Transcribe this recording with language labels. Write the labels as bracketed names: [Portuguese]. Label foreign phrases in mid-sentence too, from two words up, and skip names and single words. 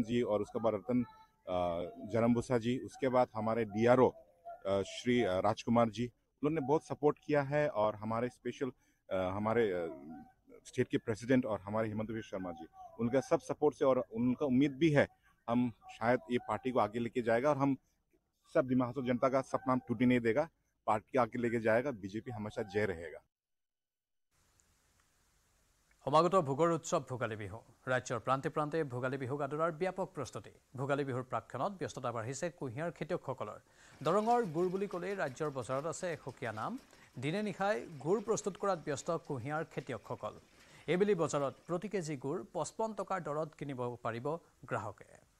[Hindi] जी और उसके बाद रतन जरम्बुसा जी उसके बाद हमारे DRO श्री राजकुमार जी उन्होंने बहुत सपोर्ट किया है और हमारे स्पेशल हमारे स्टेट के प्रेसिडेंट और हमारे हेमंत बिश्व शर्मा जी उनका सब सपोर्ट से और उनका उम्मीद भी है हम शायद ये पार्टी को आगे लेके जाएगा और हम सब डिमा हासाव जनता का सपना हम टूटने नहीं देगा पार्टी को आगे लेके जाएगा बीजेपी हमेशा जय रहेगा [Assamese] সমাগত ভোগৰ উৎসৱ ভোগালী বিহু ৰাজ্যৰ প্ৰান্তে প্ৰান্তে ভোগালী বিহুক আদৰাৰ ব্যাপক প্ৰস্তুতি ভোগালী বিহুৰ প্ৰাক্ষণত ব্যস্ততা বাঢ়িছে কুঁহিয়াৰ খেতিয়কসকলৰ দৰঙৰ গুড় বুলি ক'লে ৰাজ্যৰ বজাৰত আছে এশকীয়া নাম দিনে নিশাই গুড় প্ৰস্তুত কৰাত ব্যস্ত কুঁহিয়াৰ খেতিয়কসকল এইবেলি বজাৰত প্ৰতি কেজি গুড় 55 টকাৰ দৰত কিনিব পাৰিব গ্ৰাহকে